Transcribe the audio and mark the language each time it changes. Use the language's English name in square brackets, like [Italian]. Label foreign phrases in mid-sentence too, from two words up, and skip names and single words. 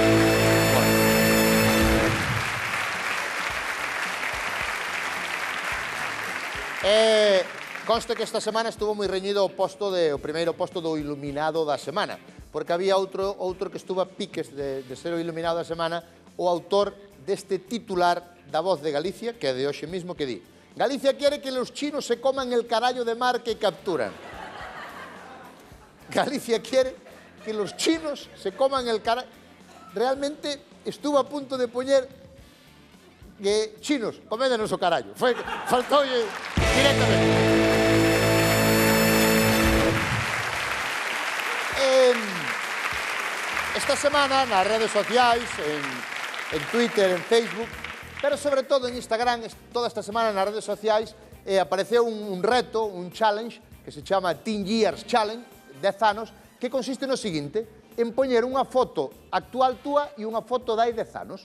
[Galician] Conste que esta semana estuvo moi reñido o primeiro posto do iluminado da semana, porque había outro que estuvo a piques de ser o iluminado da semana, o autor deste titular da Voz de Galicia, que é de hoxe mismo, que di: [Spanish] Galicia quiere que los chinos se coman el carallo de mar que capturan. Galicia quiere que los chinos se coman el carallo... [Galician] Realmente estuvo a punto de poñer que chinos, comédenos o carallo. Faltoulle directamente. Esta semana nas redes sociais, en Twitter, en Facebook, pero sobre todo en Instagram, toda esta semana nas redes sociais apareceu un reto, un challenge, que se chama Teen Years Challenge, 10 anos, que consiste no seguinte, en poñer unha foto actual túa e unha foto de hai 10 anos.